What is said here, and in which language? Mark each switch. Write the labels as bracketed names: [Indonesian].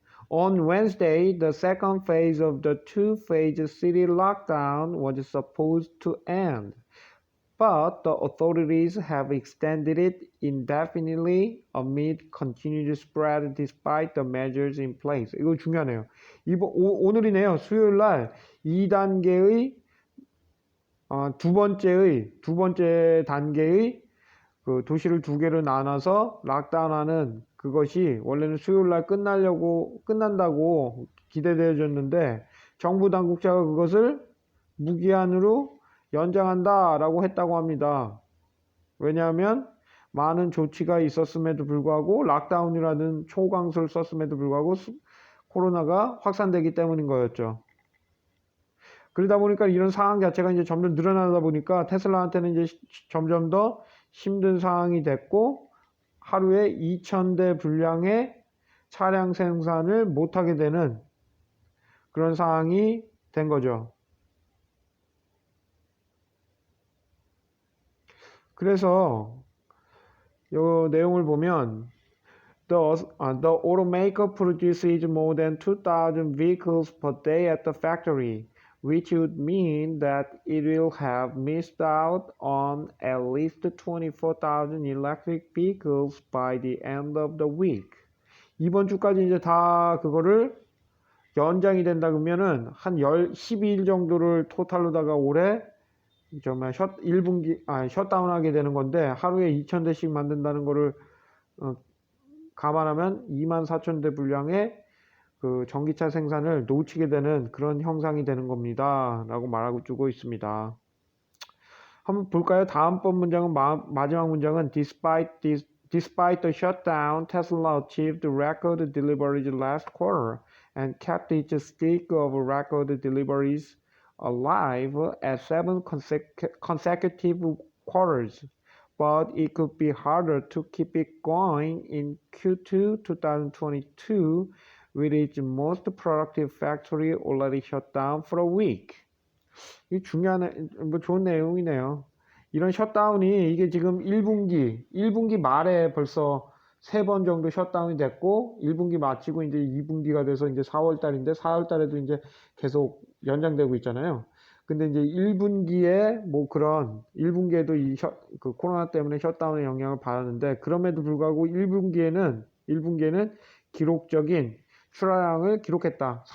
[English] On Wednesday, the second phase of the two-phase city lockdown was supposed to end, but the authorities have extended it indefinitely amid continued spread despite the measures in place. [Korean] 이거 중요하네요. 오늘이네요. 수요일날 2단계의 두 번째 단계의 도시를 두 개로 나눠서 락다운하는 그것이 원래는 수요일날 끝난다고 기대되어졌는데 정부 당국자가 그것을 무기한으로 연장한다라고 했다고 합니다. 왜냐하면 많은 조치가 있었음에도 불구하고 락다운이라는 초강수를 썼음에도 불구하고 코로나가 확산되기 때문인 거였죠. 그러다 보니까 이런 상황 자체가 이제 점점 늘어나다 보니까 테슬라한테는 이제 점점 더 힘든 상황이 됐고 하루에 2,000대 분량의 차량 생산을 못하게 되는 그런 상황이 된 거죠. 그래서 이 내용을 보면 [English] the automaker produces more than 2,000 vehicles per day at the factory, which would mean that it will have missed out on at least 24,000 electric vehicles by the end of the week. [Korean] 이번 주까지 이제 다 그거를 연장이 된다 그러면은 한 12일 정도를 토탈로다가 올해 정말 1분기 셧다운하게 되는 건데 하루에 2,000대씩 만든다는 거를 감안하면 24,000대 분량의 그 전기차 생산을 놓치게 되는 그런 형상이 되는 겁니다. 라고 말하고 주고 있습니다. 한번 볼까요? 다음번 문장은 마지막 문장은 [English] Despite the shutdown, Tesla achieved record deliveries last quarter and kept its streak of record deliveries alive at 7 consecutive quarters. But it could be harder to keep it going in Q2 2022 with its most productive factory already shut down for a week. [Korean] 이 중요한, 좋은 내용이네요. 이런 셧다운이 이게 지금 1분기 말에 벌써 3번 정도 셧다운이 됐고 1분기 마치고 이제 2분기가 돼서 이제 4월 달인데 4월 달에도 이제 계속 연장되고 있잖아요. 근데 이제 1분기에 뭐 그런 1분기에도 그 코로나 때문에 셧다운의 영향을 받았는데 그럼에도 불구하고 1분기에는 기록적인 출하량을 기록했다.